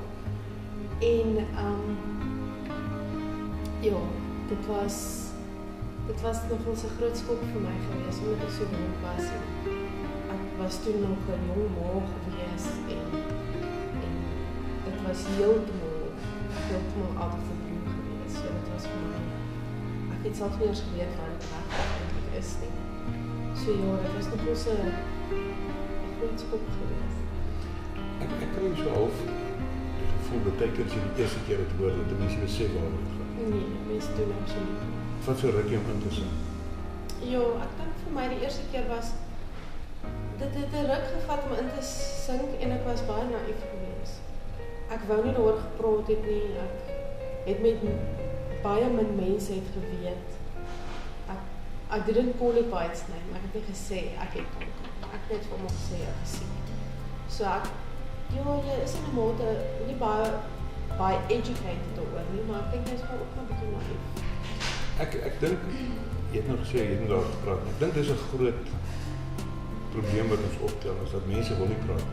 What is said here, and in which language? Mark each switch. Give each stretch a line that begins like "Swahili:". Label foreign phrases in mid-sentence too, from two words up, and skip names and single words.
Afrikaans: En ja, dit was nogal 'n groot skok vir my geweest, omdat ek so jong was. Ek was toen nog 'n jong ma gewees en dit was heeltemal
English: out of the blue
Afrikaans: geweest. So dit was vir my, ek het self nie eens geweet wat dit regtig is nie. So ja, dit was nogal 'n groot skok geweest. Ek kry so half die gevoel dat baie keer as jy die eerste keer het hoor, dat mense besef waaroor dit gaan. Nee, mense doen absoluut. Wat so ruk jy om in te sien? Ja, ek dink vir my die eerste keer was, dit het 'n ruk gevat om in te sink en ek was baie naïef geweest. Ek wou nie daaroor gepraat het nie, ek het met baie min mense het geweet.
English: I didn't call it by its name,
Afrikaans: ek het nie gesê ek het kanker. Ek het net vir hom gesê ek gesien het. So jy is in 'n mate nie baie educated daaroor nie, maar ek dink jy is maar ook 'n bietjie naïef. Ek dink, jy het nou gesê, jy het nou daar gepraat, ek dink dis 'n groot probleem wat ons optel, is dat mense wil nie praat.